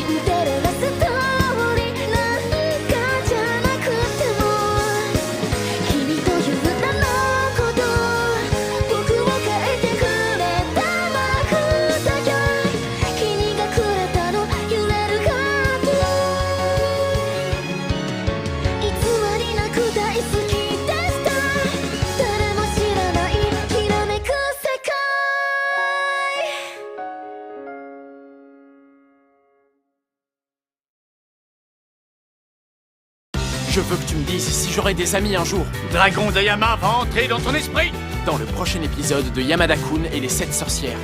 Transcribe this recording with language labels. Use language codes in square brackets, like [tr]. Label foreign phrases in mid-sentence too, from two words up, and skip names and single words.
[ja] ンデレラストーリーなんかじゃなくても君という名のこと僕を変えてくれた魔法だよ君がくれたの揺れるハート偽りなく大好きでした誰も知らないきらめく世界 [fr] Je veux que tu me dises si j'aurai des amis un jour. Dragon Dayama va entrer dans ton esprit. Dans le prochain épisode de Yamada-kun et les 7 sorcières.